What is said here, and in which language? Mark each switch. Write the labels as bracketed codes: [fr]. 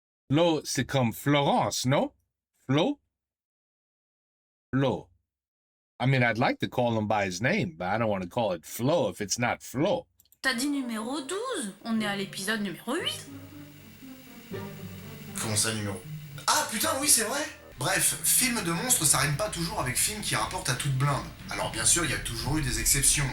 [fr] Flo, c'est comme Florence, no? Flo? Flo. [en] I mean, I'd like to call him by his name, but I don't want to call it Flo if it's not Flo. [fr] T'as dit numéro 12. On est à l'épisode numéro 8. Comment ça, numéro... Ah putain, oui, c'est vrai. Bref, film de monstre, ça rime pas toujours avec film qui rapporte à toute blinde. Alors bien sûr, il y a toujours eu des exceptions.